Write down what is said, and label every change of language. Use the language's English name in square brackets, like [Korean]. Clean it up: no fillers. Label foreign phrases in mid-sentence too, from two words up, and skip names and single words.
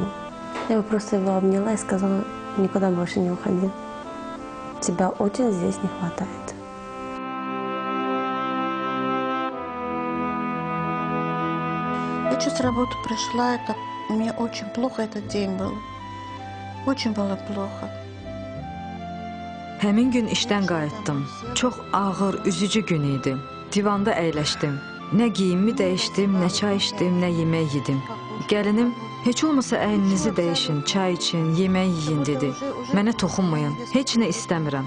[Russian] Я просто его обняла и сказала: никуда больше не уходи. Тебя очень здесь не хватает. Я что с работы пришла, мне очень плохо этот день был. Очень было плохо. [Azerbaijani] Həmin gün işdən qayıtdım. Çox ağır, üzücü gün idi. Divanda əyləşdim. Nə geyimimi dəyişdim, nə çay içdim, nə yemək yedim. Gəlinim, heç olmasa əyninizi dəyişin, çay için, yemək yiyin dedi. Mənə toxunmayın, heç nə istəmirəm.